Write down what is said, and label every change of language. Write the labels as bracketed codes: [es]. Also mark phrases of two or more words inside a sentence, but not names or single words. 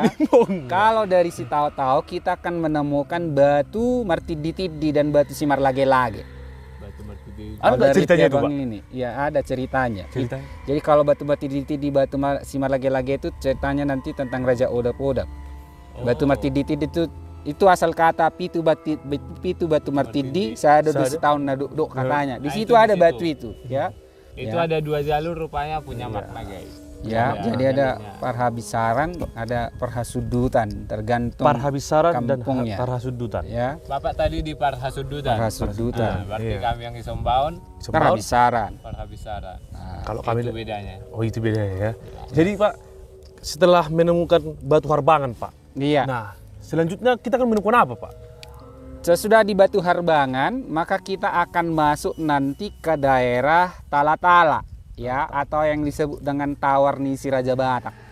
[id] Kalau dari si tahu-tahu kita akan menemukan batu Martiditidi dan batu Simar Lage-Lage. Batu Martidi. Ada nggak ceritanya itu Pak? Ini ya ada ceritanya. Ceritanya? Jadi kalau batu Martiditidi di batu Simar Lage-Lage itu ceritanya nanti tentang Raja Odap-Odap. Batu Martiditidi itu Itu asal kata [bbc] pitu batu martidi sada [id] Sada. setahun naduk katanya. Di Nah, situ itu di ada situ. batu itu, ya. Itu Ya. ada 2 jalur rupanya punya makna guys. Ya, Ada jadi ada jalurnya. parhabisaran, ada parhasudutan, tergantung Parhabisaran dan kampungnya. Parhasudutan. Ya, Bapak tadi di Parhasudutan. parhasudutan, Berarti Iya. kami yang di Sombaun Sebaut, parhabisaran. Parhabisaran. Nah, kalau kami Itu bedanya. Oh itu bedanya ya. Jadi Pak, setelah menemukan batu harbangan Pak, iya. nah selanjutnya kita akan menemukan apa Pak? Sesudah di Batu Harbangan, maka kita akan masuk nanti ke daerah Talatala, ya, atau yang disebut dengan Tawar Nisi Raja Batak.